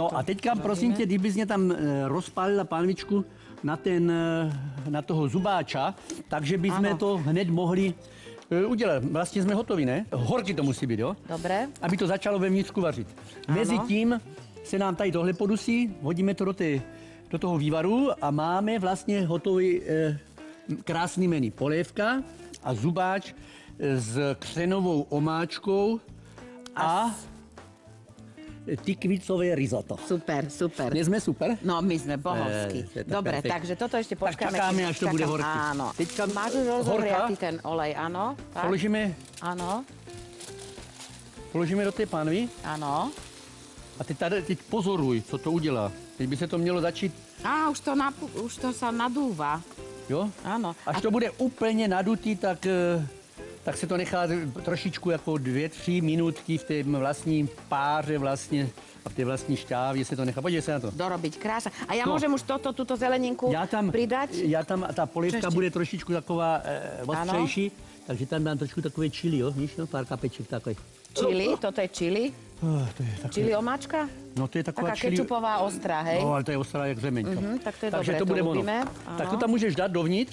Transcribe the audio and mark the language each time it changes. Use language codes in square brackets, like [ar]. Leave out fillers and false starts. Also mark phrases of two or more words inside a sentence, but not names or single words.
[cs] no a teďka prosím tě, kdybys mě tam rozpálila pánvičku na toho zubáča, takže bychom to hned mohli udělat. Vlastně jsme hotovi, ne? Horký to musí být, jo? [sk] Dobre. [cs] Aby to začalo vevnitřku vařit. Mezitím se nám tady tohle podusí, hodíme to do toho vývaru a máme vlastně hotový krásný menu. Polévka a zubáč s křenovou omáčkou a tikvicové risotto. Super, super. [sk] Nie sme super? No, my sme bohovskí. Dobre, takže toto ešte počkáme. [cs] Tak čakáme, až to bude horký. [sk] Áno. [cs] Teďka [sk] máš už rozohriatý ten olej, áno? Tak? Položíme. Áno. Položíme do té pánvy. Áno. [cs] A teď pozoruj, co to udělá. Teď by se to mělo začít... [sk] Už to sa nadúva. [cs] Jo? [sk] Áno. [cs] Až to bude úplně nadutý, tak se to nechá trošičku jako 2-3 minutky v té vlastní páře vlastně a v té vlastní šťávě se to nechá. Podívej se na to. [sk] Dorobiť krása. A ja môžem už túto zeleninku pridať? [cs] Ta polívka bude trošičku taková ostřejší, takže tam dám trošku takové čili, jo? Víš, no? Pár kapeček takové. [sk] Čili? Toto je čili? [cs] To je takové... Čili omáčka? No to je taková čili... kečupová ostrá, hej? No, ale to je ostrá jak řemeňka. Tak to je takže dobré, to bude ono. Tak to tam můžeš dát dovnitř.